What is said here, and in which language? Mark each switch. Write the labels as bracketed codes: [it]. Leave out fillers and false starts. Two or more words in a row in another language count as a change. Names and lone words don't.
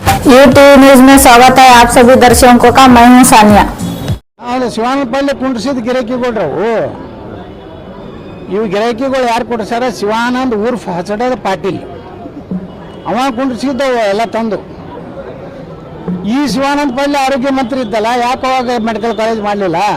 [hi] यूटीवी न्यूज में स्वागत है आप सभी दर्शकों का। मैं हूं सानिया। [kn] ಅದು ಶಿವಾನಂದಪಲ್ಲಿ ಕುಂಡ್ರಿಸಿದ ಗಿರಾಕಿಗಳ್ರವು ಇವು ಗಿರಾಕಿಗಳು ಯಾರು ಕೊಡ್ಸಾರ? ಶಿವಾನಂದ್ ಉರ್ಫ್ ಹಸಡದ ಪಾಟೀಲ್ ಅವ ಕುಂಡ್ರಿಸಿದ್ದವು ಎಲ್ಲ ತಂದು. ಈ ಶಿವಾನಂದ ಪಲ್ಲಿ ಆರೋಗ್ಯ ಮಂತ್ರಿ ಇದ್ದಲ್ಲ, ಯಾಕೆ ಅವಾಗ [en] medical college [kn] ಮಾಡಲಿಲ್ಲ?